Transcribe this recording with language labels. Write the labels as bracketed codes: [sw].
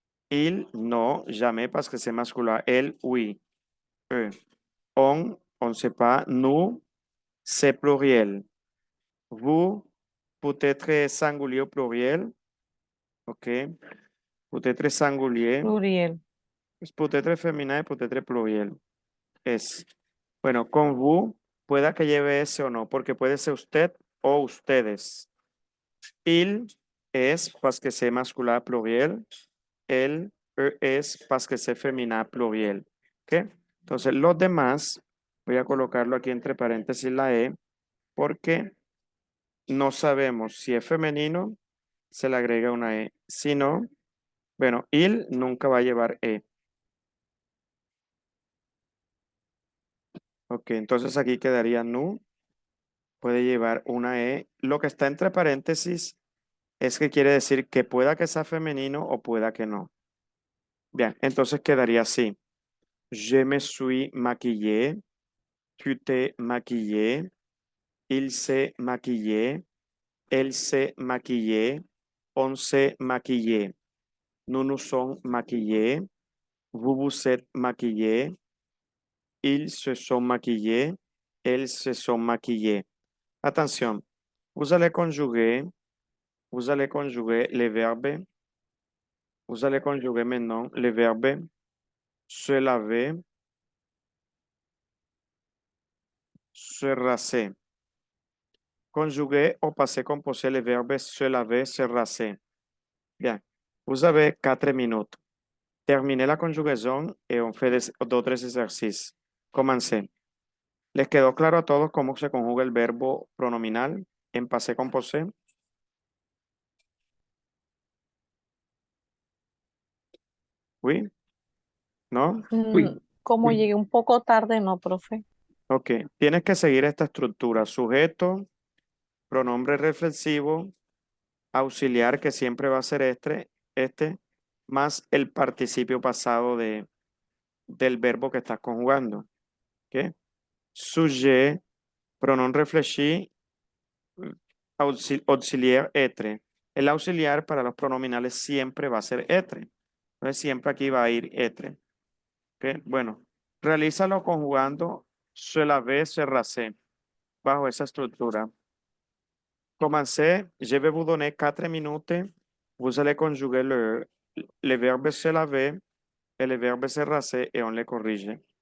[fr] Il, non, jamais parce que c'est masculin. Elle, oui, e. On ne sait pas. Nous, c'est pluriel. Vous, peut-être singulier ou pluriel. OK. Peut-être singulier. Pluriel. Peut-être féminin y peut-être pluriel. [es] Es. Bueno, con vous, pueda que lleve ese o no, porque puede ser usted o ustedes. [fr] Il es parce que c'est masculin pluriel. Elle, es parce que c'est féminin pluriel. [es] ¿Ok? Entonces, los demás, voy a colocarlo aquí entre paréntesis la E, porque no sabemos si es femenino, se le agrega una E. Si no, bueno, il nunca va a llevar E. Ok, entonces aquí quedaría nu, puede llevar una E. Lo que está entre paréntesis es que quiere decir que pueda que sea femenino o pueda que no. Bien, entonces quedaría así. [fr] Je me suis maquillé, tu t'es maquillé, il s'est maquillé, elle s'est maquillée, on s'est maquillé. Nous nous sommes maquillés, vous vous êtes maquillés, ils se sont maquillés, elles se sont maquillées. Attention, vous allez conjuguer, les verbes, vous allez conjuguer maintenant les verbes se laver, se raser. Conjuguer au passé composé les verbes se laver, se raser. Bien, vous avez 4 minutes. Terminez la conjugaison et on fait d'autres exercices. Commencez. [es] ¿Les quedó claro a todos cómo se conjuga el verbo pronominal en passé composé? ¿Oui? ¿No? [fr] Oui. [es] Como [fr] Oui. [es] llegué un poco tarde, no, profe. Ok. Tienes que seguir esta estructura. Sujeto, pronombre reflexivo, auxiliar, que siempre va a ser este, más el participio pasado del verbo que estás conjugando. ¿Ok? [fr] Sujet, pronombre réfléchi, auxiliar être. [es] El auxiliar para los pronominales siempre va a ser être. Entonces siempre aquí va a ir être. ¿Ok? Bueno, realízalo conjugando se laver, se raser, bajo esa estructura. [fr] Commencez, je vais vous donner 4 minutes. Vous allez conjuguer le verbe se laver et le verbe se raser et on les corrige.